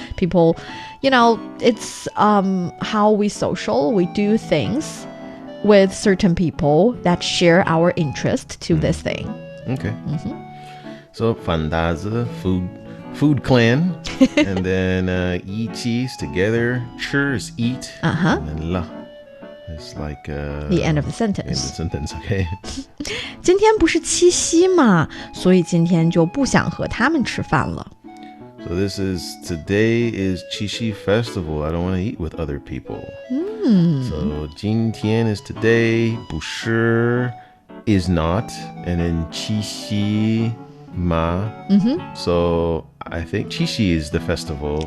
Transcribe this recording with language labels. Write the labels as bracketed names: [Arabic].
[English] People, it's how we social, we do things with certain people that share our interest to this thing. Okay. So 饭搭子, food clan, and then 一起 is together, 吃 is eat, and then 了 is like the end of the end of the sentence. sentence. Okay. [Chinese] 今天不是七夕嘛，所以今天就不想和他们吃饭了。 [English] So today is Qixi Festival. I don't want to eat with other people. So 今天 is today, 不是 is not, and then 七夕 ma. So I think Qixi is the festival.